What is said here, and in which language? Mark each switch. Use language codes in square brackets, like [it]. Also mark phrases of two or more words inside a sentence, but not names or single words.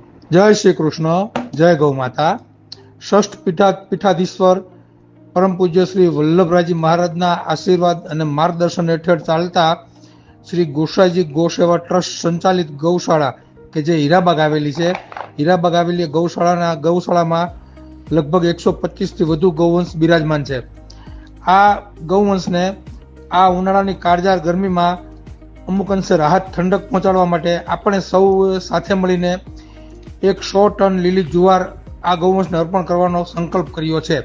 [gu] જય શ્રી કૃષ્ણ, જય ગૌ માતા। ષષ્ઠ પીઠાધીશ્વર પરમ પૂજ્ય શ્રી વલ્લભરાજી મહારાજના આશીર્વાદ અને માર્ગદર્શન હેઠળ ચાલતા શ્રી ગોસાઈજી ગૌસેવા ટ્રસ્ટ સંચાલિત ગૌશાળા કે જે હીરાબાગ આવેલી છે, હીરાબાગ આવેલી ગૌશાળામાં લગભગ 125 થી વધુ ગૌવંશ બિરાજમાન છે। આ ગૌવંશને આ ઉનાળાની કાળઝાળ ગરમીમાં અમુક અંશે રાહત ઠંડક પહોંચાડવા માટે આપણે સૌ સાથે મળીને 100 ટન લીલી જુવાર આ ગૌવંશને અર્પણ કરવાનો સંકલ્પ કર્યો છે।